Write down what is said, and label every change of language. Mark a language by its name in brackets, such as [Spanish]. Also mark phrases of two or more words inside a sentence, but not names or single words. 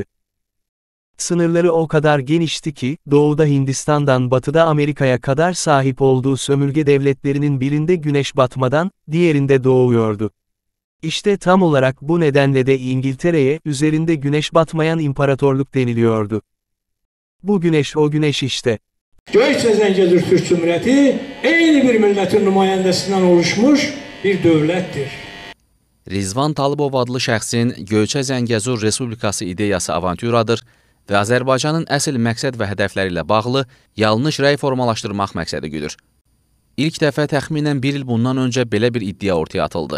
[Turkish] Sınırları o kadar genişti ki, doğuda Hindistan'dan batıda Amerika'ya kadar sahip olduğu sömürge devletlerinin birinde güneş batmadan, diğerinde doğuyordu. İşte tam olarak bu nedenle de İngiltere'ye, üzerinde güneş batmayan imparatorluk deniliyordu. Bu güneş o güneş işte. [Azerbaijani] Gölçe Zengezur Türk Cumhuriyeti, eyni bir milletin nümayəndəsindən oluşmuş bir dövlətdir. Rizvan Talibov adlı şəxsin Gölçe Zengezur Respublikası ideyası avantüradır və Azərbaycanın əsl məqsəd və hədəfləri ilə bağlı yanlış rəy formalaşdırmaq məqsədi güdür. İlk dəfə təxminən bir il bundan öncə belə bir iddia ortaya atıldı.